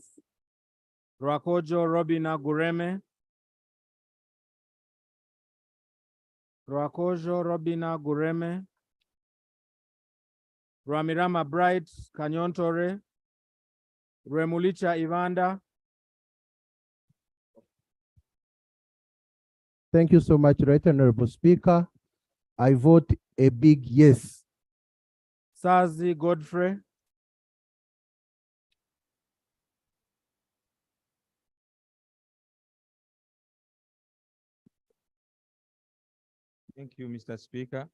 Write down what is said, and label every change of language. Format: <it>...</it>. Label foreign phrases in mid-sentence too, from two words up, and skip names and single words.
<en>Rwakojo Robina Gureme. Rwakojo Robina Gureme. Rwamirama Bright Kanyontore. Remulicha Ivanda. Thank you so much, Right Honorable Speaker. I vote a big yes. Sazi Godfrey. Thank you, Mr. Speaker.</en>